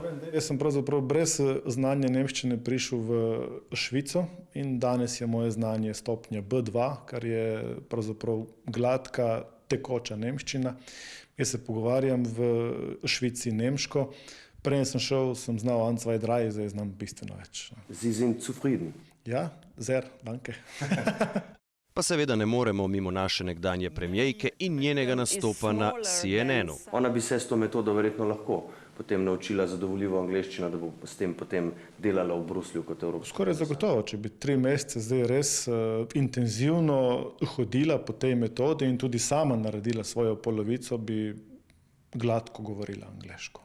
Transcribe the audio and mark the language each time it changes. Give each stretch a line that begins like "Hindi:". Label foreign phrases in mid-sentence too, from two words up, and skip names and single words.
Slovenian: Jaz sem pravzaprav brez znanja nemščine prišel v Švico in danes je moje znanje stopnja B2, kar je pravzaprav gladka, tekoča nemščina. Jaz se pogovarjam v Švici nemško. Prej sem šel, sem znal 1, 2, 3, zdaj znam bistveno več.
German: Sie sind zufrieden? Ja, sehr, danke.
Slovenian: Pa seveda ne moremo mimo naše nekdanje premijejke in njenega nastopa na CNN-u. Ona bi se s to metodo verjetno lahko potem naučila zadovoljivo angleščino, da bo s tem potem delala v Bruslju kot evropska. Skoraj zagotovo, če bi 3 mesece zdaj res intenzivno hodila po tej metodi in tudi sama naredila svojo polovico, bi gladko govorila angleško.